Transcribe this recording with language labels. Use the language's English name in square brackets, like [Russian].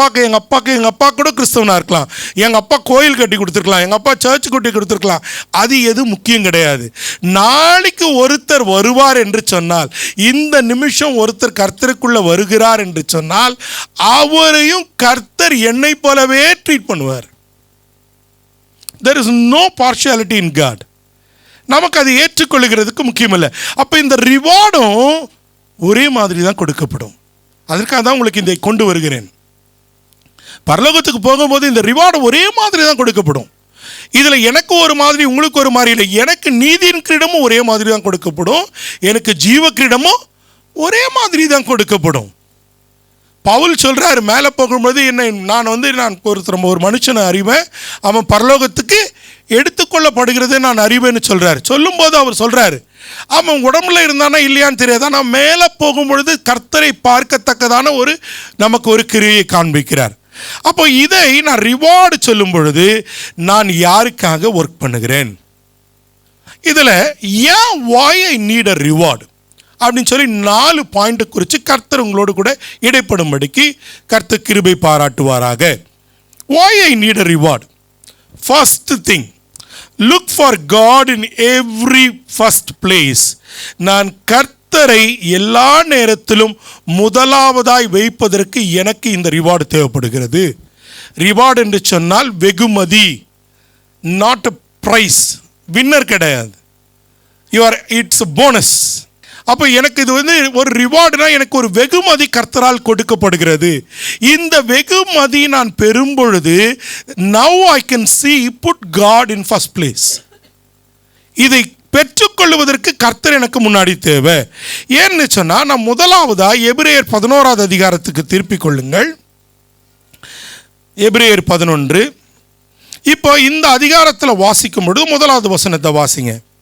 [Tamil] எங்கள் அப்பா கூட கிறிஸ்தவனாக இருக்கலாம், எங்கள் அப்பா கோயில் கட்டி கொடுத்துருக்கலாம், எங்கள் அப்பா சர்ச் கட்டி கொடுத்துருக்கலாம். அது எது முக்கியம் கிடையாது. நாளைக்கு ஒருத்தர் வருவார் என்று சொன்னால், இந்த நிமிஷம் ஒருத்தர் கர்த்தருக்குள்ளே வருகிறார் என்று சொன்னால், அவரையும் கர்த்தர் என்னை போலவே ட்ரீட் பண்ணுவார். [English] There is no partiality in God. [Tamil] நமக்கு அது ஏற்றுக்கொள்கிறதுக்கு முக்கியமில்லை. அப்போ இந்த ரிவார்டும் ஒரே மாதிரி தான் கொடுக்கப்படும். அதற்காக தான் உங்களுக்கு இதை கொண்டு வருகிறேன். பரலோகத்துக்கு போகும்போது இந்த ரிவார்டு ஒரே மாதிரி தான் கொடுக்கப்படும். இதில் எனக்கு ஒரு மாதிரி உங்களுக்கு ஒரு மாதிரி இல்லை. எனக்கு நீதியின் கிரீடமும் ஒரே மாதிரி தான் கொடுக்கப்படும், எனக்கு ஜீவ கிரீடமும் ஒரே மாதிரி தான் கொடுக்கப்படும். பவுல் சொல்கிறார், மேலே போகும்போது நான் ஒரு மனுஷனை அறிவேன், அவன் பரலோகத்துக்கு எடுத்துக்கொள்ளப்படுகிறதே நான் அறிவேன்னு சொல்கிறார். சொல்லும்போது அவர் சொல்கிறாரு, அவன் உடம்புல இருந்தானா இல்லையான்னு தெரியாது, ஆனால் மேலே போகும்பொழுது கர்த்தரை பார்க்கத்தக்கதான நமக்கு ஒரு கிரியை காண்பிக்கிறார். அப்போ இதை நான் ரிவார்டு சொல்லும் பொழுது நான் யாருக்காக ஒர்க் பண்ணுகிறேன், இதில் ஏன் [English] why I need a reward [Tamil] அப்படின்னு சொல்லி 4 பாயிண்ட் குறித்து கர்த்தர் உங்களோடு கூட இடைப்படும்படிக்கு கர்த்தர் கிருபை பாராட்டுவாராக. [English] why I need a reward? First thing, look for God in every first place. [Tamil] நான் கர்த்தரை எல்லா நேரத்திலும் முதலாவதாய் வைப்பதற்கு எனக்கு இந்த ரிவார்டு தேவைப்படுகிறது. ரிவார்டு என்று சொன்னால் வெகுமதி, [English] Not a prize. [Tamil] வின்னர் கிடையாது, [English] It's a bonus. [Tamil] அப்போ எனக்கு இது ஒரு ரிவார்டுனா எனக்கு ஒரு வெகுமதி கர்த்தரால் கொடுக்கப்படுகிறது. இந்த வெகுமதி நான் பெறும் பொழுது [English] now I can see put God in first place. [Tamil] இதை பெற்றுக்கொள்வதற்கு கர்த்தர் எனக்கு முன்னாடி தேவை. ஏன்னு சொன்னால், நான் முதலாவதா எபிரேயர் 11வது அதிகாரத்துக்கு திருப்பிக் கொள்ளுங்கள். எபிரேயர் 11. இப்போ இந்த அதிகாரத்தில் வாசிக்கும் பொழுது 1வது வசனத்தை வாசிங்க.